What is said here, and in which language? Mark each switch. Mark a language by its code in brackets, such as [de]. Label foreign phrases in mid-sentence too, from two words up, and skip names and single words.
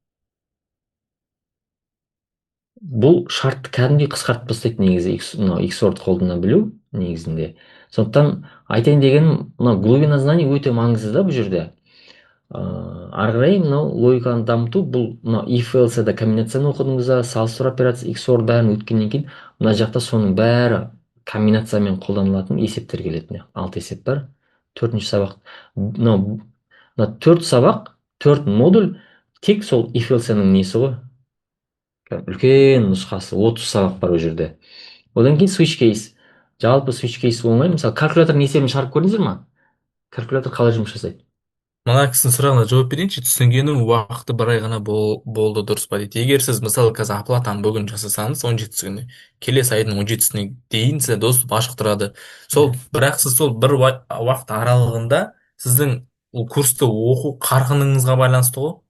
[kk] Бұл шартты кәдімгідей қысқартып тастайды негізі мынау XOR-ды қолдана білу негізінде. Сондықтан айтайын дегенім, мынау [ru] глубина знаний [kk] өте маңызды да бұл жерде. Ары қарай мынау логиканы дамыту, бұл мынау [en] if else [kk] да комбинацияны оқыдыңыздар, салыстыру операция XOR бәрін өткеннен кейін мына жақта соның бәрі комбинациямен қолданылатын есептер келеді. 6 есеп бар. Төртінші сабақ. Мына төрт сабақ, төрт модуль тек сол [en] if else-ның [kk] несі ғой. Үлкен нұсқасы 30 сабақ бар ол жерде. Одан кейін [en] switch case. [kk] Жалпы [en] switch case [kk] оңай. Мысалы калькулятордың есебін шығарып көрдіңіздер ма? Калькулятор қалай жұмыс жасайды? Мына кісінің сұрағына жауап берейінші. Түсінгенім уақыты бір ай ғана болды, дұрыс па дейді. Егер сіз мысалы қазір оплатаны бүгін жасасаңыз 17 күні, келесі айдың 17-сіне дейін сізде доступ ашық тұрады. Бірақ сіз сол бір уақыт аралығында сіздің ол курсты оқу қарқыныңызға байланысты ғой.